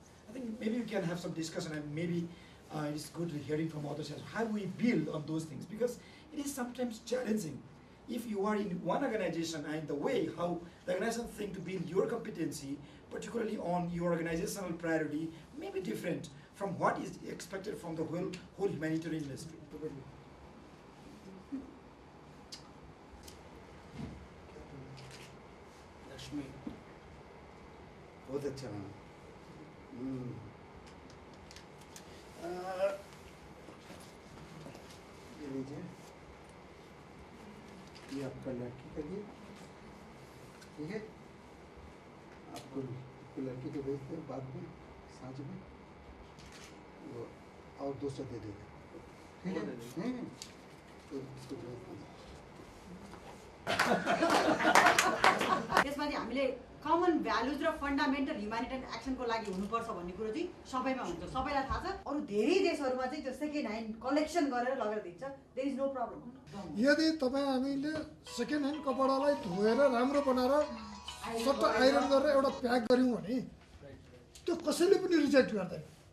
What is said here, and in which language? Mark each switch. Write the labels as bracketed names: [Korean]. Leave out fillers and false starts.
[English] I think maybe we can have some discussion, and maybe it's good hearing from others as how we build on those things, because it is sometimes challenging. If you are in one organization and the way how the organization think to build your competency, particularly on your organizational priority, may be different from what is expected from the whole humanitarian industry. [Hindi] Lakshmi, बहुत अच्छा है। ये लीजिए, ये आपका लड़की का gift, ठीक है? आपको लड़की को भेजते हैं बाद में सांझ में, वो और दूसरा दे देगा, ठीक है? तो इसको भेज देंगे। [Nepali] त्यसमा चाहिँ हामीले कमन भ्यालुज र फन्डामेन्टल ह्युम्यानिटेरियन एक्सनको लागि हुनुपर्छ भन्ने कुरो चाहिँ सबैमा हुन्छ, सबैलाई थाहा छ। अरू धेरै देशहरूमा चाहिँ त्यो सेकेन्ड ह्यान्ड कलेक्सन गरेर लगेर दिन्छ, [English] There is no problem. [Nepali] यदि तपाईँ हामीले सेकेन्ड ह्यान्ड कपडालाई धोएर राम्रो बनाएर सट्ट आइरन गरेर एउटा प्याक गऱ्यौँ भने त्यो कसैले पनि रिजेक्ट गर्दैन।